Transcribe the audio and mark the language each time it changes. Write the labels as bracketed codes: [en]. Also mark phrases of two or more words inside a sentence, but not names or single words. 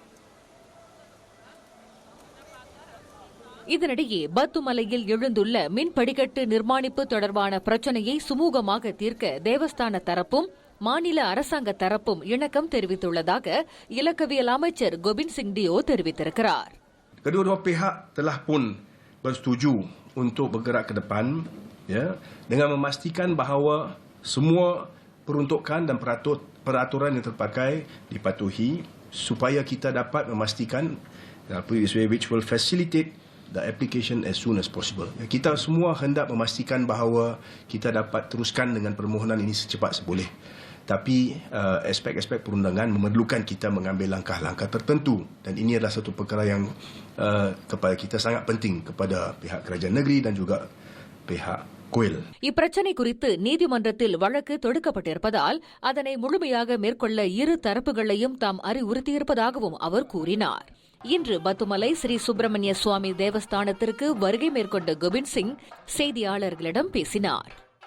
[ta] இதனிடையே பத்துமலையில் எழுந்துள்ள மின் படிக்கட்டு நிர்மாணிப்பு தொடர்பான பிரச்சினையை சுமூகமாக தீர்க்க தேவஸ்தான தரப்பும் மாநில அரசாங்க தரப்பும் இணக்கம் தெரிவித்துள்ளதாக இலக்கவியல் அமைச்சர் கோபிந்த் சிங் டியோ தெரிவித்திருக்கிறார். [ms] Kedua-dua pihak telah pun bersetuju untuk bergerak ke depan, ya, dengan memastikan bahawa semua peruntukan dan peraturan yang terpakai dipatuhi supaya kita dapat memastikan [en] which will facilitate the application as soon as possible. [ms] Kita semua hendak memastikan bahawa kita dapat teruskan dengan permohonan ini secepat seboleh. Tapi aspek-aspek perundangan memerlukan kita mengambil langkah-langkah tertentu dan ini adalah satu perkara yang kepada kita sangat penting kepada pihak kerajaan negeri dan juga pihak கோயில். [ta] இப்பிரச்சினை குறித்து நீதிமன்றத்தில் வழக்கு தொடுக்கப்பட்டிருப்பதால் அதனை முழுமையாக மேற்கொள்ள இரு தரப்புகளையும் தாம் அறிவுறுத்தியிருப்பதாகவும் அவர் கூறினார். இன்று பத்துமலை ஸ்ரீ சுப்பிரமணிய சுவாமி தேவஸ்தானத்திற்கு வருகை மேற்கொண்ட கோபிந்த் சிங் செய்தியாளர்களிடம் பேசினார்.